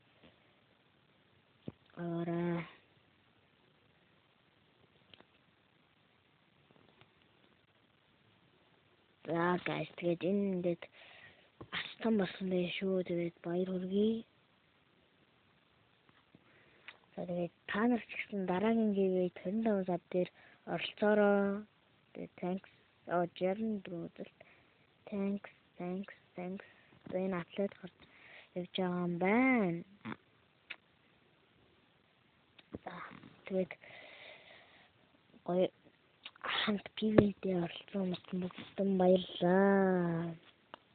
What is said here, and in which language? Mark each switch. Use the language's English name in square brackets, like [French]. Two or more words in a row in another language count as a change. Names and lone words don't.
[Mongolian] За guys, тэгээд энэ ингээд астан болсон байх шүү. Тэгээд баяр хүргэе. За тэгээд та нар ч гэсэн дараагийн giveaway 25 сар дээр оролцоороо. Тэгээд thanks. Jeremy Brother. Thanks. Энэ атлет гарч явж байгаа юм байна. За тэгээд гоё хамт PV-д оролцсон хүмүүст баярлалаа.